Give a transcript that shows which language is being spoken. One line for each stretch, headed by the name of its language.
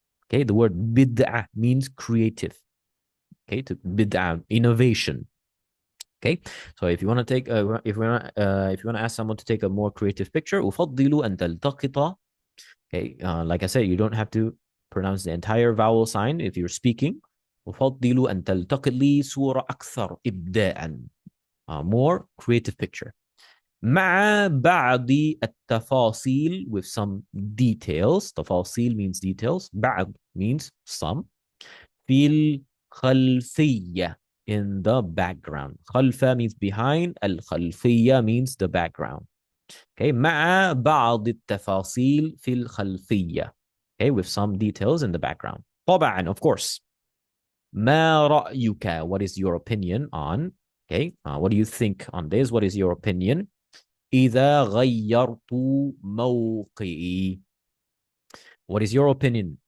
English: Okay, the word بدعة means creative. Okay, to بدعة, innovation. Okay, so if you want to take if you want to ask someone to take a more creative picture,
Arabic: أفضل أن تلتقط.
English: Okay, like I said, you don't have to pronounce the entire vowel sign if you're speaking.
Arabic: أفضل أن تلتقط لي صورة أكثر إبداعا.
English: More creative picture.
Arabic: مع بعض التفاصيل,
English: with some details. تفاصيل means details. بعض means some.
Arabic: في الخلفية,
English: in the background. خلفة means behind. الخلفية means the background.
Arabic: Okay, مع بعض التفاصيل في الخلفية.
English: Okay, with some details in the background. طبعا, of course.
Arabic: ما رأيك.
English: What is your opinion on Okay, what do you think on this? What is your opinion?
Arabic: إذا غيرت موقعي.
English: What is your opinion?